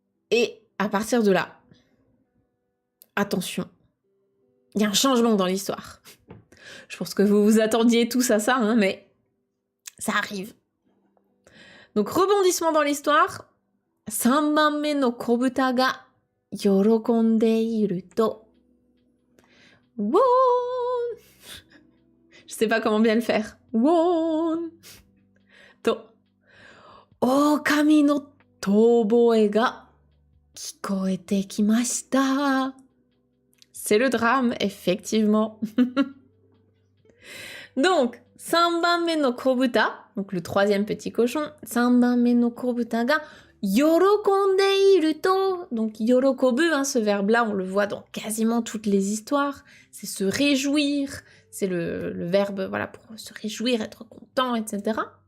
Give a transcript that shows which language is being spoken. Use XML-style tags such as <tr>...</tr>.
<fr>Et à partir de là, attention, il y a un changement dans l'histoire. Je pense que vous vous attendiez tous à ça, hein, mais ça arrive. Donc, rebondissement dans l'histoire.</fr> <ja>3番目の子豚が喜んでいると。 Won!</ja> <fr>Je sais pas comment bien le faire. Won! と。</fr> <ja>狼の遠吠えが聞こえてきました。</ja> <fr>C'est le drame, effectivement. Donc,</fr> <ja>3番目の子豚,</ja> <fr>donc le troisième petit cochon,</fr> <ja>3番目の子豚が喜んでいると,</ja> <fr>donc</fr> <ja>喜ぶ,</ja> <fr>hein, ce verbe-là, on le voit dans quasiment toutes les histoires, c'est se réjouir, c'est le verbe, voilà, pour se réjouir, être content, etc.</fr>